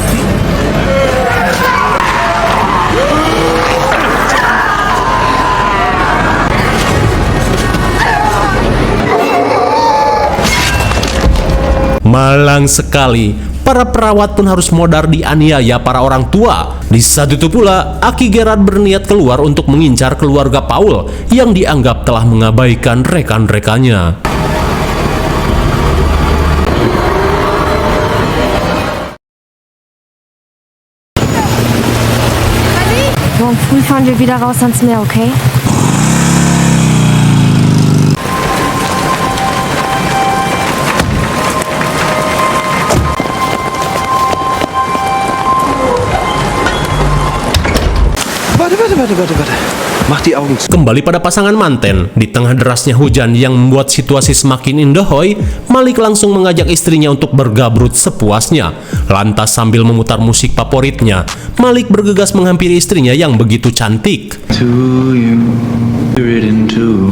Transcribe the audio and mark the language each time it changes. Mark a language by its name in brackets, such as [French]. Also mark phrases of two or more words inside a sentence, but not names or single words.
[Indonesian] Malang sekali, para perawat pun harus modar dianiaya para orang tua. Di saat itu pula, Aki Gerard berniat keluar untuk mengincar keluarga Paul yang dianggap telah mengabaikan rekan-rekannya. [German] Morgen früh fahren wir wieder raus ans Meer, okay? Warte. Mach die Augen zu. [Indonesian] Kembali pada pasangan manten, di tengah derasnya hujan yang membuat situasi semakin indahoy, Malik langsung mengajak istrinya untuk bergabrut sepuasnya. Lantas sambil memutar musik favoritnya, Malik bergegas menghampiri istrinya yang begitu cantik. [English] To you, written to.